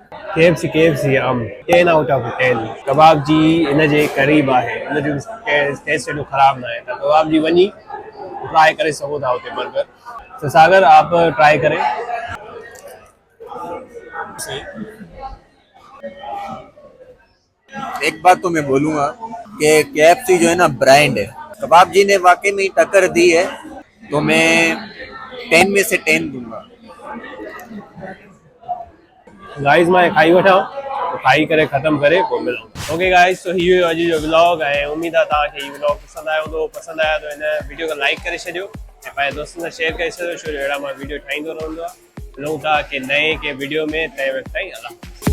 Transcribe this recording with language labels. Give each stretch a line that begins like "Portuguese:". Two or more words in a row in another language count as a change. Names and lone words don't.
Sindhi: KFC 10
English: out of
Sindhi: 10 कबाब जी इन जे क़रीब आहे, इन जो टेस्ट एॾो ख़राब ना आहे, त कबाब जी वञी ट्राई करे सघो था उते बर्गर।
Urdu: تو ساگر آپ ٹرائی کریں. ایک بات تو میں بولوں گا کہ KFC جو ہے نا برانڈ ہے، کباب جی نے واقعی میں ٹکر دی ہے، تو میں 10 میں سے 10 دوں گا.
Sindhi: गाइस मैं खाई वठां, तो खाई करे ख़त्म करे पोइ मिलूं। ओके गाइस, तो इहो अॼु जो व्लॉग ऐं उम्मीद आहे तव्हांखे हीउ व्लॉग पसंदि आयो हूंदो। पसंदि आया तो हिन वीडियो खे लाइक करे छॾियो ऐं पंहिंजे दोस्तनि सां शेयर करे छॾियो, छो जो अहिड़ा मां वीडियो ठाहींदो रहंदो आहे। मिलूं था कि
Urdu: نئے کے ویڈیو میں,
Sindhi: तंहिं वक़्तु ताईं अल्लाह।